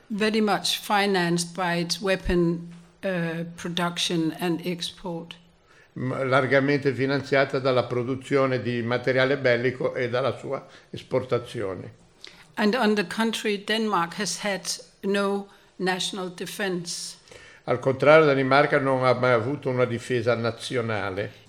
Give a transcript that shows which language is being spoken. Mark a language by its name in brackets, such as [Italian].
[English] Very much financed by its weapon production and export. [Italian] Largamente finanziata dalla produzione di materiale bellico e dalla sua esportazione. [English] And on the contrary, Denmark has had no national defense. [Italian] Al contrario, Danimarca non ha mai avuto una difesa nazionale.